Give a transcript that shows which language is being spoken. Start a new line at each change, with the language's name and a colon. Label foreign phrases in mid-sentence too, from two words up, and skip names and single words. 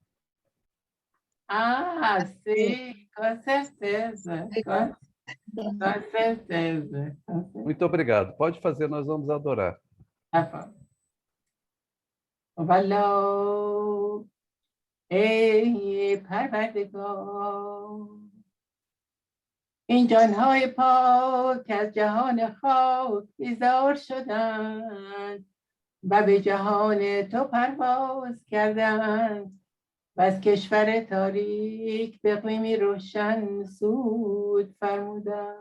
Portuguese: Ah, sim, com certeza. Com certeza. Muito obrigado. Pode fazer, nós vamos adorar. Tá bom. Valeu. Ei, Parvatigo.
Persian: این جانهای پاک از جهان خاک بیزار شدند و به جهان تو پرواز کردند و از کشور تاریک به اقلیمی روشن سود فرمودن.